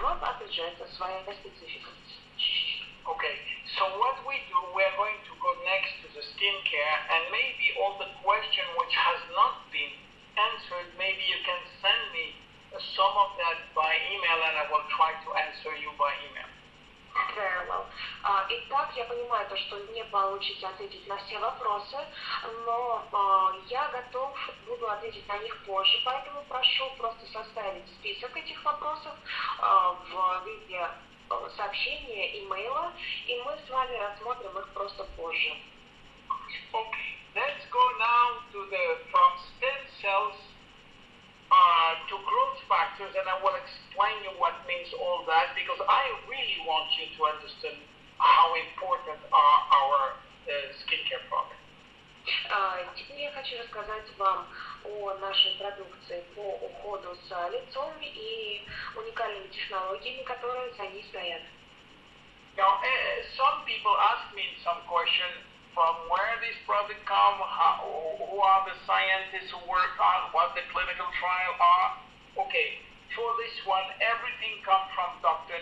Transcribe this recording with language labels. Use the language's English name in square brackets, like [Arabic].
[Russian] Но, опять же, это своя специфика. [English] Okay, so what we do, we're going to go next to the skincare, and maybe all the question which has not been answered, maybe you can send me some of that by email, and I will try to answer you by email. Very well. [Russian] Итак, я понимаю то, что не получится ответить на все вопросы, но я буду ответить на них позже, поэтому прошу просто составить список этих вопросов в виде сообщения, имейла, и мы с вами рассмотрим их просто позже. [English] Okay, let's go now from stem cells to growth factors, and I will explain you what means all that, because I really want you to understand how important are our skincare products. [Russian] Теперь я хочу рассказать вам о нашей продукции по уходу с лицом и уникальными технологиями, которые за ней стоят. [English] Now, some people ask me some question, from where this product come, who are the scientists who work on, what the clinical trial are. Okay, for this one, everything comes from Dr.